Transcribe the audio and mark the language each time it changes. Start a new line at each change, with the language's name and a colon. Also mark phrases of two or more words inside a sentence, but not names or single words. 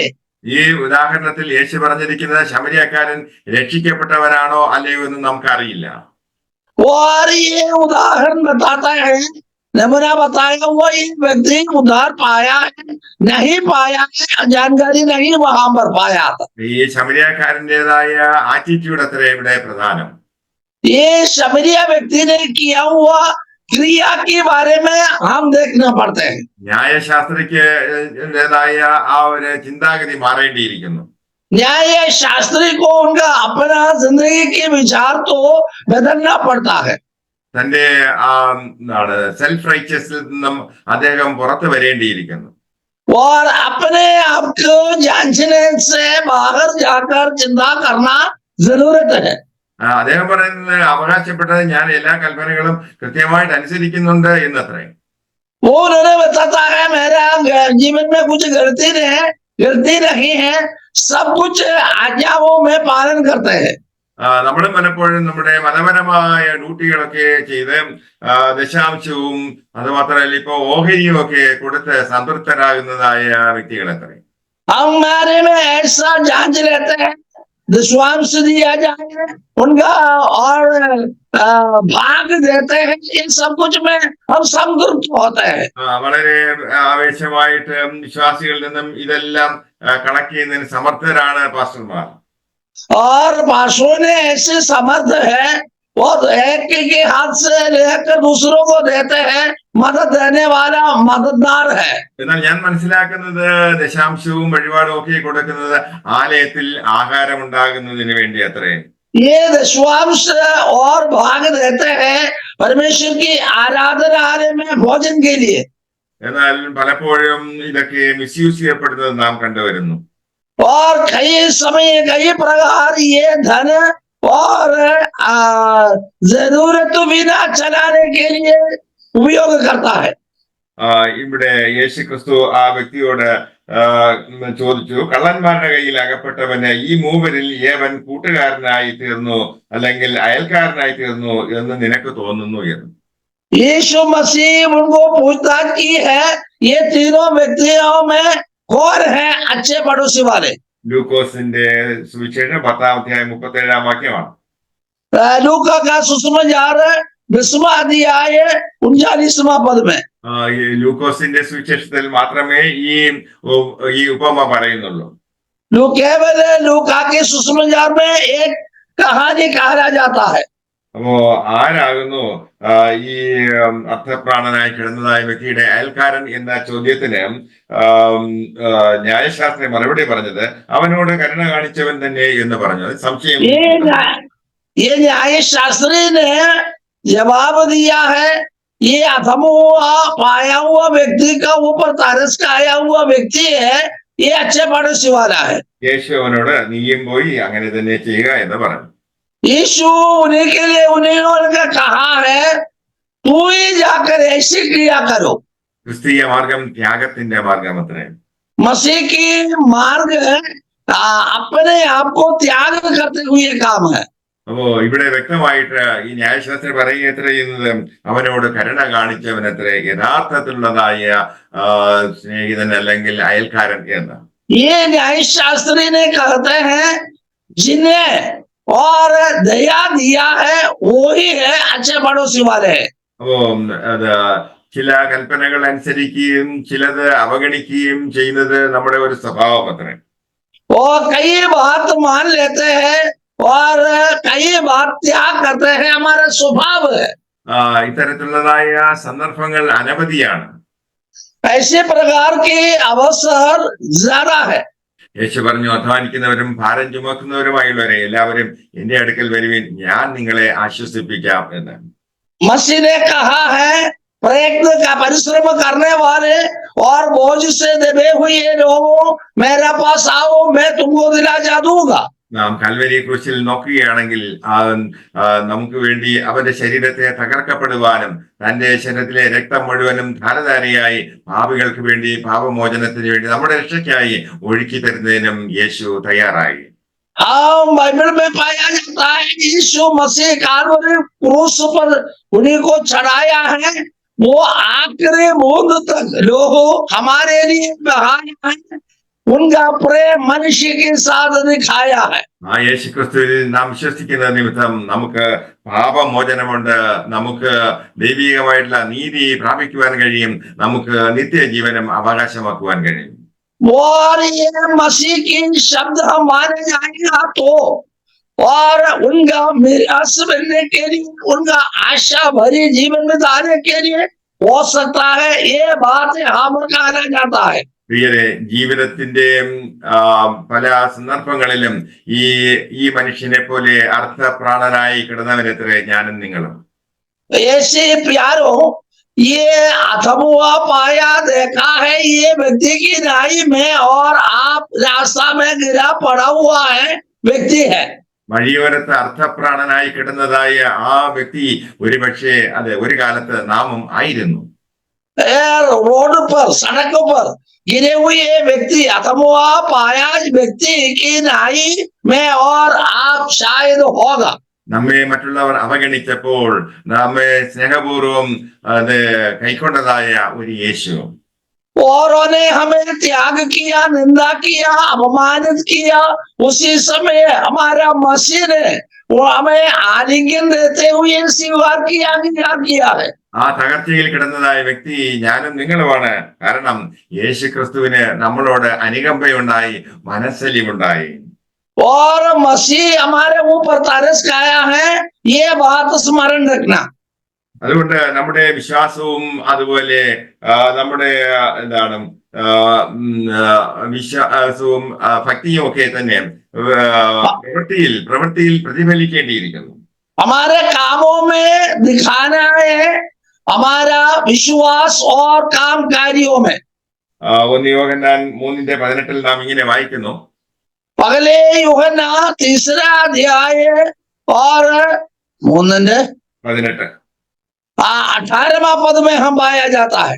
Malayalam: ഈ ഉദാഹരണത്തിൽ യേശു പറഞ്ഞിരിക്കുന്ന ശമരിയക്കാരൻ രക്ഷിക്കപ്പെട്ടവനാണോ അല്ലയോ എന്ന് നമുക്കറിയില്ല.
Hindi: और ये उदाहरण बताता है, नमूना बताया हुआ ये व्यक्ति उद्धार पाया है नहीं पाया है जानकारी नहीं वहां पर पाया था.
Malayalam: ഈ ശമരിയക്കാരൻ്റെതായ ആറ്റിറ്റ്യൂഡ് അത്ര ഇവിടെ പ്രധാനം.
Hindi: ये शमरिया व्यक्ति ने किया हुआ क्रिया के बारे में हम देखना पड़ते हैं.
Malayalam: ന്യായശാസ്ത്രയ്ക്ക് ആ ഒരു ചിന്താഗതി മാറേണ്ടിയിരിക്കുന്നു.
Hindi: न्याय शास्त्री को उनका अपना जिंदगी के विचार तो बदलना पड़ता है.
Malayalam: തന്റെ
English: self righteous
Malayalam: നിന്നും അദ്ദേഹം പുറത്തു വരേണ്ടിയിരിക്കുന്നു.
Hindi: और अपने आप को जांचने से बाहर जाकर चिंता करना जरूरत है.
Malayalam: അദ്ദേഹം പറയുന്നത് അവകാശപ്പെട്ടത് ഞാൻ എല്ലാ കൽപ്പനകളും കൃത്യമായിട്ട് അനുസരിക്കുന്നുണ്ട് എന്നത്രേ.
Hindi: वो उन्होंने बताता है मेरा जीवन में कुछ गलती नहीं है, सब कुछ आज्ञाओं में पालन करते हैं.
Malayalam: നമ്മളും പലപ്പോഴും നമ്മുടെ മതപരമായ ഡ്യൂട്ടികളൊക്കെ ചെയ്ത് ദശാംശവും അതുമാത്രമല്ല ഇപ്പൊ ഓഹരിയും ഒക്കെ കൊടുത്ത് സംതൃപ്തരാകുന്നതായ വ്യക്തികളെത്ര.
Hindi: हमारे में ऐसा जांच रहते हैं, दशवांश दिया जाए उनका और भाग देते हैं, इन सब कुछ में हम संतुष्ट होते हैं.
Malayalam: വളരെ ആവേശമായിട്ട് വിശ്വാസികളിൽ നിന്നും ഇതെല്ലാം കണക്ട് ചെയ്യുന്നതിന് സമർത്ഥരാണ് പാസ്റ്റർമാർ.
Hindi: और पास्टरों ने ऐसे समर्थ है, वो एक के हाथ से लेकर दूसरों को देते हैं, मदद देने वाला मददगार है.
Malayalam: എന്നാൽ ഞാൻ മനസ്സിലാക്കുന്നത് ദശാംശവും വഴിപാടും ഒക്കെ കൊടുക്കുന്നത് ആലയത്തിൽ ആഹാരം ഉണ്ടാകുന്നതിന് വേണ്ടി അത്രേ.
Hindi: ये दशवांश और भाग देते हैं परमेश्वर की आराधनालय में भोजन के लिए.
Malayalam: എന്നാൽ പലപ്പോഴും ഇതൊക്കെ മിസ്യൂസ് ചെയ്യപ്പെടുന്നത് നാം കണ്ടുവരുന്നു.
Hindi: और कई समय कई प्रकार ये धन और जरूरत बिना चलाने के लिए उपयोग करता है.
Malayalam: ഇവിടെ യേശു ക്രിസ്തു ആ വ്യക്തിയോട് ചോദിച്ചു, കള്ളന്മാരുടെ കയ്യിൽ അകപ്പെട്ടവന് ഈ മൂവരിൽ ഏവൻ കൂട്ടുകാരനായി തീർന്നു അല്ലെങ്കിൽ അയൽക്കാരനായി തീർന്നു എന്ന് നിനക്ക് തോന്നുന്നു എന്ന്.
Hindi: यीशु मसीह उनको पूछताछ की है, ये तीनों व्यक्तियों में कौन है अच्छे पड़ोसी वाले?
Malayalam: ലൂക്കോസിന്റെ സുവിശേഷം 10-37 വാക്യമാണ്.
Hindi: लूका का सुसमाचार 20वां अध्याय 39वां पद में
Malayalam: ഈ ലൂക്കോസിന്റെ സുവിശേഷത്തിൽ മാത്രമേ ഈ ഉപമ പറയുന്നുള്ളൂ.
Hindi: केवल लूका के सुसमाचार में एक कहानी कहा जाता है.
Malayalam: അപ്പോ ആരാകുന്നു ഈ അർത്ഥപ്രാണനായി കിടന്നതായ വ്യക്തിയുടെ അയൽക്കാരൻ എന്ന ചോദ്യത്തിന് ന്യായശാസ്ത്രി മറുപടി പറഞ്ഞത് അവനോട് കരുണ കാണിച്ചവൻ തന്നെ എന്ന് പറഞ്ഞു. അത് സംശയം.
Hindi: ये न्यायशास्त्री ने जवाब दिया है, ये अधम हुआ पाया हुआ व्यक्ति का ऊपर तरस का आया हुआ व्यक्ति है, ये अच्छे पड़ोसी वाला है.
Malayalam: യേശു അവനോട് നീയും പോയി അങ്ങനെ തന്നെ ചെയ്യുക എന്ന് പറഞ്ഞു.
Hindi: यीशु उन्हीं के लिए उन्होंने कहा है, तू ही जाकर ऐसी क्रिया करो.
Malayalam: ക്രിസ്തീയ മാർഗം ത്യാഗത്തിന്റെ മാർഗം അത്രേ.
Hindi: मसीह की मार्ग अपने आप को त्याग करते हुए काम है.
Malayalam: അപ്പോ ഇവിടെ വ്യക്തമായിട്ട് ഈ ന്യായശാസ്ത്രം പറയുക എത്ര ചെയ്യുന്നത് അവനോട് കരുണ കാണിച്ചവനത്രേ യഥാർത്ഥത്തിലുള്ളതായ സ്നേഹിതൻ അല്ലെങ്കിൽ അയൽക്കാരൻ എന്ന്.
Hindi: ये न्यायशास्त्री ने कहते हैं, जिन्हें और दया दिया है वो ही है अच्छे पड़ोसी वाले.
Malayalam: അപ്പോ അത് ചില കൽപ്പനകൾ അനുസരിക്കുകയും ചിലത് അവഗണിക്കുകയും ചെയ്യുന്നത് നമ്മുടെ ഒരു സ്വഭാവം അത്രേ.
Hindi: और कई बात मान लेते हैं और कई बात त्याग करते हैं, हमारा स्वभाव है.
Malayalam: ഇത്തരത്തിലുള്ളതായ സന്ദർഭങ്ങൾ അനവധിയാണ്.
Hindi: ऐसे प्रकार के अवसर ज्यादा है.
Malayalam: യേശു പറഞ്ഞു, അധ്വാനിക്കുന്നവരും ഭാരം ചുമക്കുന്നവരുമായുള്ളവരെ എല്ലാവരും എന്റെ അടുക്കൽ വരുവിൻ, ഞാൻ നിങ്ങളെ ആശ്വസിപ്പിക്കാം എന്ന്.
Hindi: मसीह ने कहा है, प्रयत्न का परिश्रम करने वाले और बोझ से दबे हुए लोगों मेरे पास आओ, मैं तुमको दिलासा दूंगा.
Malayalam: നാം കൽവരി ക്രൂശിൽ നോക്കുകയാണെങ്കിൽ നമുക്ക് വേണ്ടി അവന്റെ ശരീരത്തെ തകർക്കപ്പെടുവാനും തന്റെ ശരീരത്തിലെ രക്തം മുഴുവനും ധാരധാരയായി പാപികൾക്ക് വേണ്ടി പാപമോചനത്തിന് വേണ്ടി നമ്മുടെ രക്ഷയ്ക്കായി ഒഴുക്കി തരുന്നതിനും യേശു തയ്യാറായി.
Hindi: बाइबल में पाया जाता है, यीशु मसीह काल्वरी क्रूस पर उन्हीं को चढ़ाया है, वो आखिरी बूंद तक लोगों हमारे लिए बहाया है, उनका प्रेम मनुष्य के साथ दिखाया है.
Malayalam: ആ യേശു ക്രിസ്തുവിൽ നാം വിശ്വസിക്കുന്ന നിമിത്തം നമുക്ക് പാപമോചനമുണ്ട്, നമുക്ക് ദൈവികമായിട്ടുള്ള നീതി പ്രാപിക്കുവാൻ കഴിയും, നമുക്ക് നിത്യജീവനം അവകാശമാക്കുവാൻ കഴിയും.
Hindi: और ये मसीह की शब्द हम माने जाएगा तो और उनका मिरास मिलने के लिए, उनका आशा भरी जीवन बिताने के लिए हो सकता है ये बात यहाँ पर कहा जाता है.
Malayalam: പ്രിയരെ, ജീവിതത്തിന്റെ പല സന്ദർഭങ്ങളിലും ഈ മനുഷ്യനെ പോലെ അർത്ഥപ്രാണനായി കിടന്നവരെത്ര ഞാനും നിങ്ങളും.
Hindi: ऐसे प्यारो, ये अथमुआ पाया देखा है, ये व्यक्ति की नाई में और आप रास्ता में गिरा पड़ा हुआ है व्यक्ति है.
Malayalam: വഴിയോരത്ത് അർത്ഥപ്രാണനായി കിടന്നതായ ആ വ്യക്തി ഒരുപക്ഷെ അത് ഒരു കാലത്ത് നാമും ആയിരുന്നു.
Hindi: रोड पर, सड़क पर गिरे हुए व्यक्ति, अथमुआ पाया व्यक्ति की नाई में और आप शायद होगा.
Malayalam: നമ്മെ മറ്റുള്ളവർ അവഗണിച്ചപ്പോൾ നമ്മെ സ്നേഹപൂർവം അത് കൈക്കൊണ്ടതായ ഒരു യേശു.
Hindi: औरों ने हमें त्याग किया, निंदा किया, अपमानित किया, उसी समय हमारा मसीह ने वो हमें आलिंगन देते हुए स्वीकार किया है.
Malayalam: ആ തകർച്ചയിൽ കിടന്നതായ വ്യക്തി ഞാനും നിങ്ങളുമാണ്. കാരണം യേശു ക്രിസ്തുവിന് നമ്മളോട് അനുകമ്പയുണ്ടായി, മനസ്സലിവുണ്ടായി.
Hindi: और मसीह हमारे ऊपर तरस खाया है, ये बात स्मरण रखना.
Malayalam: അതുകൊണ്ട് നമ്മുടെ വിശ്വാസവും അതുപോലെ നമ്മുടെ എന്താണ് വിശ്വാസവും ഭക്തിയും ഒക്കെ തന്നെ പ്രവൃത്തിയിൽ പ്രതിഫലിക്കേണ്ടിയിരിക്കുന്നു.
Hindi: हमारे कामों में दिखाना है हमारा विश्वास और काम कार्यों में.
Malayalam: 1 യോഹന്നാൻ 3:18 നാം ഇങ്ങനെ വായിക്കുന്നു,
Hindi: पहले यूहन्ना 3 अध्याय और 3:18 18वां पद में हम पाया जाता है।